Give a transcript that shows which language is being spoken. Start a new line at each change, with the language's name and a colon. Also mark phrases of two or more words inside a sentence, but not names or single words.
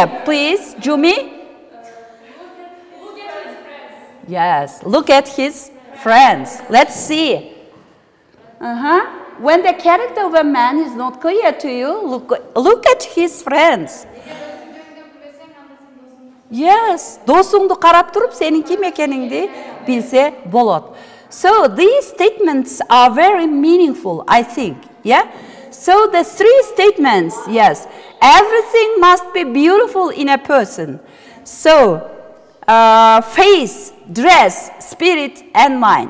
English: Please, Jumi. Yes, look at his friends. Let's see. When the character of a man is not clear to you, look at his friends. Yes,
Kyrgyz: досуңду карап туруп сенин ким экениңди билсе болот.
English: So these statements are very meaningful, I think. Yeah. So the three statements, yes, everything must be beautiful in a person. So face, dress, spirit, and mind.